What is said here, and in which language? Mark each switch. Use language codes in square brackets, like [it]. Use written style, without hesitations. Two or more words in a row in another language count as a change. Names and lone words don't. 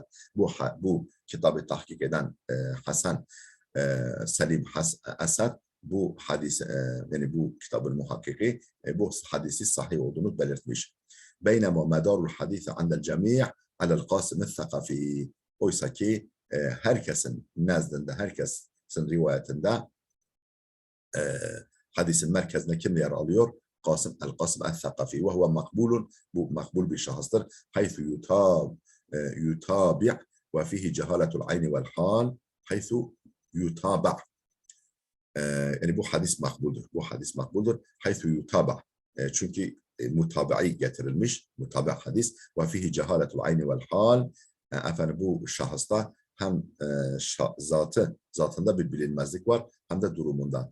[tr] Bu kitabı tahkik eden Hasan Selim Esad bu hadis, yani bu kitabın muhakkiki bu hadisi sahih olduğunu belirtmiş. [ar] بينما مدار الحديث عند الجميع على القاسم الثقفي. [tr] Oysa ki herkesin nezdinde, herkesin rivayetinde hadisin merkezine kim yer alıyor? [ar] القاسم الثقفي وهو مقبول مقبول بشخصتر حيث يتابع وفيه جهالة العين والحال حيث يتابع [tr] yani bu hadis makbuldür. Bu hadis makbuldür. [ar] حيث يتابع. [tr] Çünkü mutaba'i getirilmiş. Mutaba hadis. [ar] وفيه جهالة العين والحال. [tr] Efendim bu şahısta hem zatında bir bilinmezlik var hem de durumundan.